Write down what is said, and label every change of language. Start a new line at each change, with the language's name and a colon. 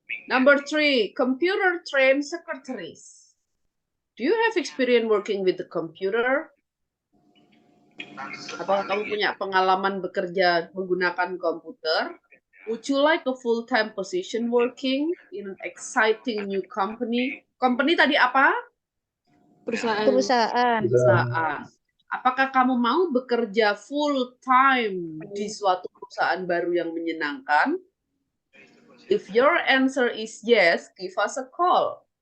English: Number 3, computer trained secretaries. Do you have experience working with the computer?
Indonesian: Apakah kamu punya pengalaman bekerja menggunakan komputer?
English: Would you like a full-time position working in an exciting new company?
Indonesian: Company tadi apa? Perusahaan. Perusahaan. Apakah kamu mau bekerja full-time di suatu perusahaan baru yang menyenangkan?
English: If your answer is yes, give us a call.